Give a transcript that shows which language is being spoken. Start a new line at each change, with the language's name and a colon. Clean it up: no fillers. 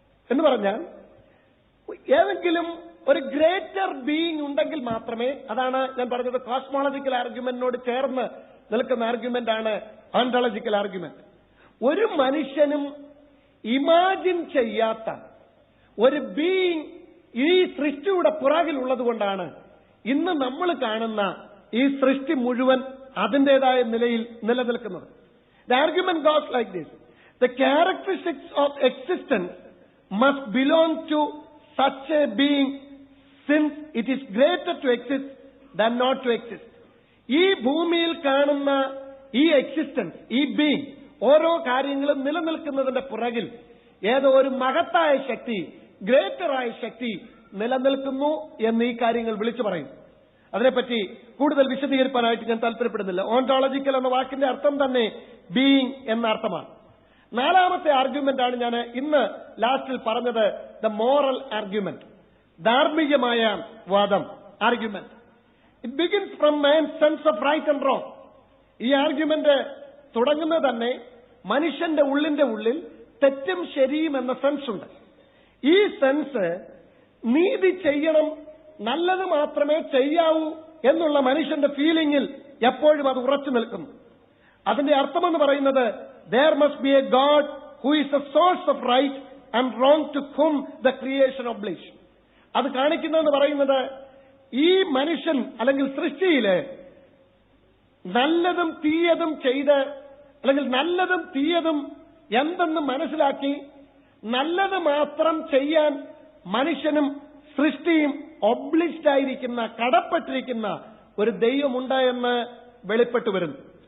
Malayalam: എന്ന് പറഞ്ഞാൽ ഏതെങ്കിലും ഒരു ഗ്രേറ്റർ ബീയിങ് ഉണ്ടെങ്കിൽ മാത്രമേ, അതാണ് ഞാൻ പറഞ്ഞത്, കോസ്മോളജിക്കൽ ആർഗ്യുമെന്റിനോട് ചേർന്ന് നിൽക്കുന്ന ആർഗ്യുമെന്റ് ആണ് ഓണ്ടോളജിക്കൽ ആർഗ്യുമെന്റ്. ഒരു മനുഷ്യനും ഇമാജിൻ ചെയ്യാത്ത ഒരു ബീയിങ് ഈ സൃഷ്ടിയുടെ പുറകിലുള്ളത് കൊണ്ടാണ് ഇന്ന് നമ്മൾ കാണുന്ന ഈ സൃഷ്ടി മുഴുവൻ അതിന്റേതായ നിലയിൽ നിലനിൽക്കുന്നത്.
English: The argument goes like this: the characteristics of existence must belong to such a being, since it is greater to exist than not to exist.
Malayalam: ഈ ഭൂമിയിൽ കാണുന്ന ഈ എക്സിസ്റ്റൻസ്, ഈ ബീയിങ്, ഓരോ കാര്യങ്ങളും നിലനിൽക്കുന്നതിന്റെ പുറകിൽ ഏതോ ഒരു മഹത്തായ ശക്തി, ഗ്രേറ്ററായ ശക്തി നിലനിൽക്കുന്നു എന്ന് ഈ കാര്യങ്ങൾ വിളിച്ചു പറയും. അതിനെപ്പറ്റി കൂടുതൽ വിശദീകരിക്കാനായിട്ട് ഞാൻ താല്പര്യപ്പെടുന്നില്ല. ഓണ്ടോളജിക്കൽ എന്ന വാക്കിന്റെ അർത്ഥം തന്നെ ബീയിങ് എന്ന അർത്ഥമാണ്. നാലാമത്തെ ആർഗ്യുമെന്റ് ആണ് ഞാൻ ഇന്ന് ലാസ്റ്റിൽ പറഞ്ഞത്, ദ മോറൽ ആർഗ്യുമെന്റ്, ധാർമ്മികമായ വാദം, argument.
English: It begins from man's sense of right and wrong.
Malayalam: ഈ ആർഗ്യുമെന്റ് തുടങ്ങുന്നത് തന്നെ മനുഷ്യന്റെ ഉള്ളിൽ തെറ്റും ശരിയും എന്ന സെൻസ് ഉണ്ട്. ഈ സെൻസ് നീതി ചെയ്യണം, നല്ലത് മാത്രമേ ചെയ്യാവൂ എന്നുള്ള മനുഷ്യന്റെ ഫീലിംഗിൽ എപ്പോഴും അത് ഉറച്ചു നിൽക്കുന്നു. അതിന്റെ അർത്ഥമെന്ന് പറയുന്നത്,
English: there must be a God who is the source of right and wrong to whom the creation obliges.
Malayalam: അത് കാണിക്കുന്നതെന്ന് പറയുന്നത്, ഈ മനുഷ്യൻ അല്ലെങ്കിൽ സൃഷ്ടിയില് നല്ലതും തീയതും ചെയ്ത്, അല്ലെങ്കിൽ നല്ലതും തീയതും എന്തെന്ന് മനസ്സിലാക്കി നല്ലത് മാത്രം ചെയ്യാൻ മനുഷ്യനും സൃഷ്ടിയും ഒബ്ലിജ്ഡ് ആയിരിക്കുന്ന, കടപ്പെട്ടിരിക്കുന്ന ഒരു ദൈവമുണ്ട് എന്ന് വെളിപ്പെട്ടു വരുന്നു.